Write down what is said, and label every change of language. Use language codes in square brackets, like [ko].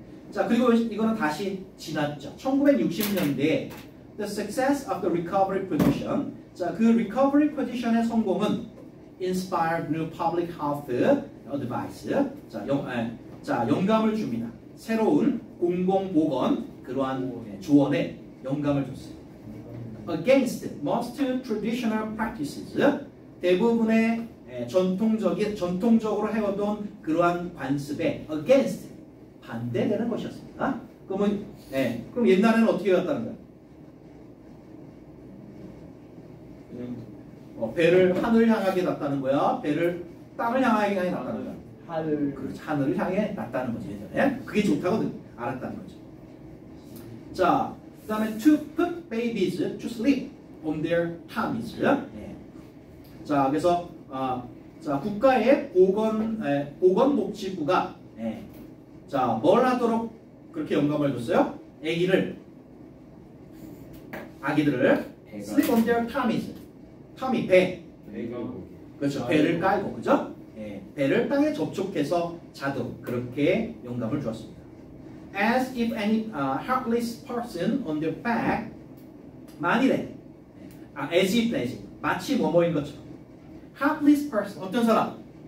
[ko] 자, 그리고 이거는 다시 지났죠. 1960년대에 [en] the success of the recovery position. 자, 그 recovery position의 [ko] 성공은 [en] inspired new public health advice. [ko] 자, 영감을 줍니다. 새로운 공공보건 그러한 조언에 영감을 줬어요. [en] Against most traditional practices. [ko] 대부분의 전통적으로 해오던 그러한 관습에 against 반대되는 것이었습니다. 그럼 옛날에는 어떻게 해왔다는 거예요? 배를 하늘 향하게 놨다는 거야. 배를 땅을 향하게 놨다는 거야. 하늘을 향해 놨다는 거죠. 예전에. 그게 좋다고 알았다는 거죠. 자, 그 다음에 [en] to put babies to sleep on their tummies. [ko] 자, 그래서 자, 국가의 보건복지부가 자, 뭘 하도록 그렇게 영감을 줬어요? 아기들을 [en] sleep on their tummies. [ko] tummy, 배. 그렇죠. 배를 깔고, 그죠? 배를 땅에 접촉해서 자도록 그렇게 영감을 주었습니다. [en] As if any helpless person on their back, [ko] 만일에 [en] as if [ko] 마치 뭐뭐인 것처럼 [en] helpless person, [ko] 어떤 사람?